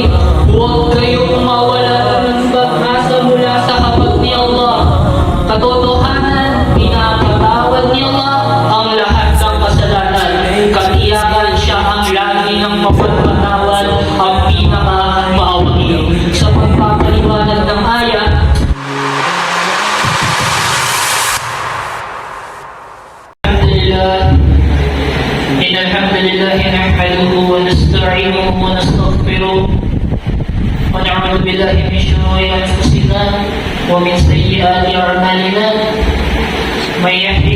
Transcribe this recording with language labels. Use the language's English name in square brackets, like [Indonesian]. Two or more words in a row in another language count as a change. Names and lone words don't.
[Filipino] Huwag kayong mawala ng pag-asa mula sa kapag ni Allah. Katotohanan, pinapatawad ni Allah ang lahat ng kasalanan. Katiyakan siya ang lagi ng mapagpatawad, ang pinaka-maawain. Sa pagpapaliwanag ng ayat, [Arabic] إن الحمد لله نحمده ونستعينه ونستغفره ونعوذ بالله من شرور أنفسنا ومن سيئات أعمالنا من يهده